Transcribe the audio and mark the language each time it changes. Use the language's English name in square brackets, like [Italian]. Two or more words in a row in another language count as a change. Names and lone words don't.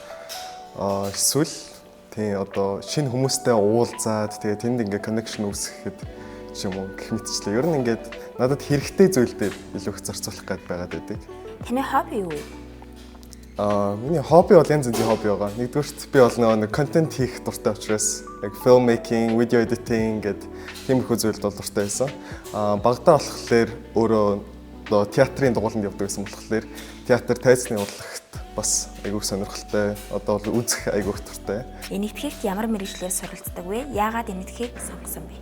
[Mongolian] Эсвэл тийм одоо шинэ хүмүүстэй уулзаад тэгээ тэнд ингээ connection үүсгэхэд ч юм уу гэх мэтчлээ. Ер нь ингээд надад хэрэгтэй зүйлдээ илүү их зарцуулах гээд байгаад байдаг. Таны хобби юу вэ? Миний хобби бол янз бүрийн хобби байгаа. Нэгдүгürt би бол нэг контент хийх дуртай учраас яг [English] film making, video editing [Mongolian] гэдэг тиймэрхүү зүйлд бол дуртай байсан. Багадаа болохоор өөрөө театрын дугууланд явдаг гэсэн болохоор театр тайзны урлагт бас айгүй сонирхолтой. Одоо бол үзэх айгүй дуртай. Энэтхэгт ямар мэргэжлээр суралцдаг вэ? Яагаад энэтхэг сонгосон бэ?